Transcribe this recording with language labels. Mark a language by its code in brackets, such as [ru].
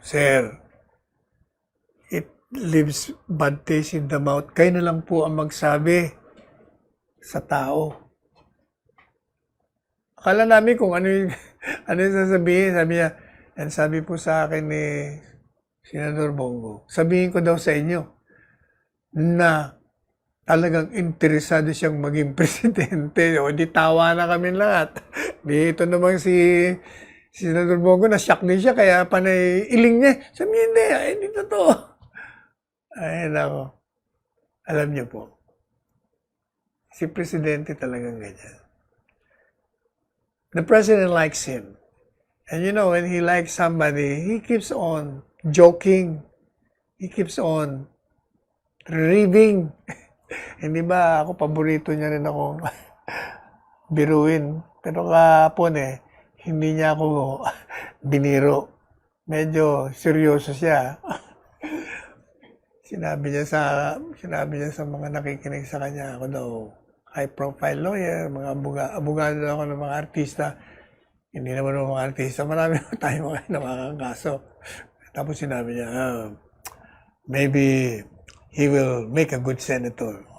[en] Sir, it leaves bad taste in the mouth. [tl] Kayo na lang po ang magsabi sa tao. Akala namin kung ano yung, ano yung sasabihin. Sabi niya, and sabi po sa akin ni Senador Bongo, sabihin ko daw sa inyo na talagang interesado siyang maging presidente. O di tawa na kami lahat. Dito naman si Senador Bongo, na-shock din siya, kaya panay iling niya. Sabi niya, hindi totoo. Ay, nako. Alam niyo po, si presidente talagang ganyan. [en] The president likes him. And you know, when he likes somebody, he keeps on joking. He keeps on raving. [tl] Hindi ba ako, paborito niya rin ako biruin. Pero kahapon hindi niya ako biniro. Medyo seryoso siya. Sinabi niya sa mga nakikinig sa kanya, ako daw, [en] high-profile lawyer, [tl] mga abogado ako ng mga artista. Hindi naman ng mga artista, marami na tayo mga nakakakaso. Tapos sinabi niya, [en] maybe he will make a good senator.